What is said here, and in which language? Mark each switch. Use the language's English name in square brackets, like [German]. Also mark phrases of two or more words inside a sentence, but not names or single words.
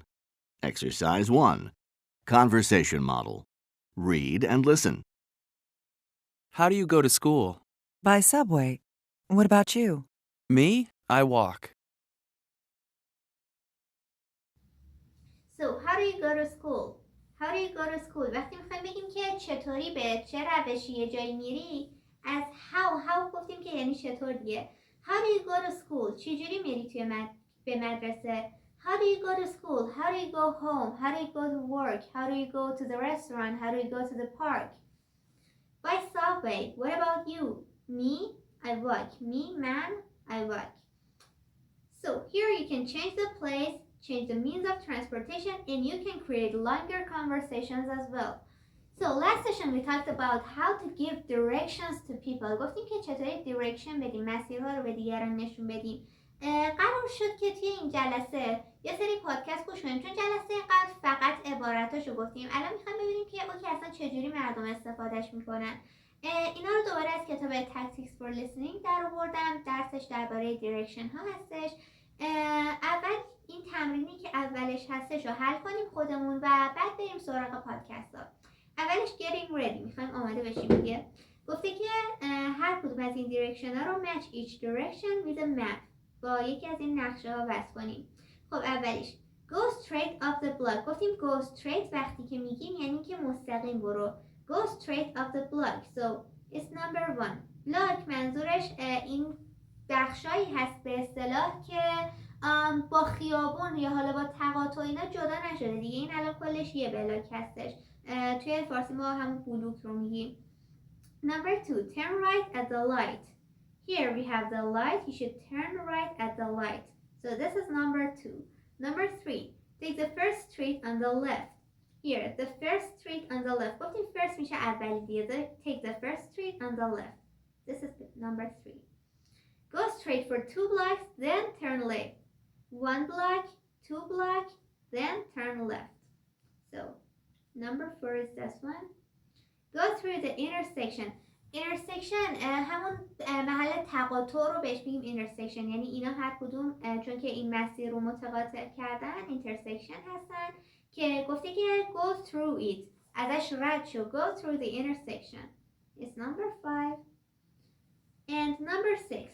[English] Exercise 1. Conversation model. Read and listen. How do you go to school? By subway. What about you? Me? I walk. So how do you go to school? How do you go to school? [Persian] وقتی میخوایم بگیم که چطوری به چه روشی یه جایی میری، از how گفتیم که یعنی چطور دیگه. [English] How do you go to school? [Persian] چجوری میری توی به مدرسه؟ [English] How do you go to school? How do you go home? How do you go to work? How do you go to the restaurant? How do you go to the park? By subway. What about you? Me? I walk. Me, man? I walk. So here you can change the place, change the means of transportation, and you can create longer conversations as well. So last session we talked about how to give directions to people. [Persian] گفتیم که چطوری direction بدیم، مسیرها رو به دیگران نشون بدیم. قرار شد که توی این جلسه یه سری پادکست گوش کنیم، چون جلسه قبل فقط عباراتاشو گفتیم. الان میخوام ببینیم که اوکی اصلا چجوری مردم استفادهش میکنن. اینا رو دوباره از کتاب Tactics for Listening در آوردم. درسش درباره direction ها هستش. اول این این تمرینی که اولش هستش رو حل کنیم خودمون و بعد بریم سراغ پادکست ها. [English] اولش getting ready، [Persian] میخوایم آماده بشیم دیگه. گفته که هر کدوم از این دیرکشن ها رو [English] match each direction with a map، [Persian] با یکی از این نقشه ها وصل کنیم. خب اولیش [English] go straight up the block. [Persian] گفتیم [English] go straight [Persian] وقتی که میگیم یعنی که مستقیم برو. [English] go straight up the block. So it's number 1. [Persian] block منظورش این بخشایی هست به اصطلاح که با خیابون یا حالا با تقاطع اینا جدا نشده دیگه. این الان کلش یه بلاک هستش. توی فارسی ما همون بلوک رو میگیم. [English] Number 2, turn right at the light. Here we have the light. You should turn right at the light. So this is number 2. Number 3, take the first street on the left. Here, the first street on the left. [Persian] گفتیم first میشه اولی دیگه. [English] Take the first street on the left. This is number 3. Go straight for 2 blocks, then turn left. 1 block, 2 block, then turn left. So, number 4 is this one. Go through the intersection. [Persian] Intersection همون محل تقاطع رو بهش میگیم intersection. یعنی اینا هر کدوم چون که این مسیر رو متقاطع کردن intersection هستن که گفته که [English] go through it. [Persian] ازش رد شو. [English] Go through the intersection. It's number 5. And number 6.